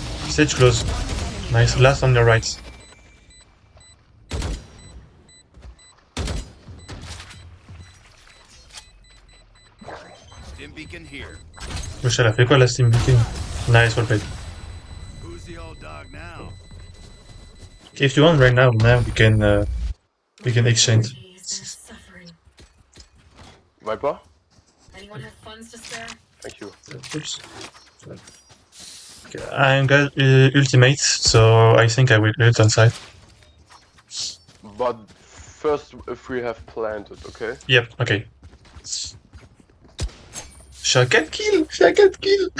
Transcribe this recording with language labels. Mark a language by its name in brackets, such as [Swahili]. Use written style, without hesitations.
[English] Sage close. Nice. Last on your right. Dim beacon here. [French] Wesh, elle a fait quoi la Steam Beacon? [English] Nice, well played. Who's the old dog now? Okay, if you want right now, we can exchange. Viper? Anyone have funds to spare? Thank you. Oops. Okay, I'm got ultimate, so I think I will ult on side. But first, if we have planted, okay? Yep, okay. [French] Je suis à 4 kills! Je suis à 4 kills!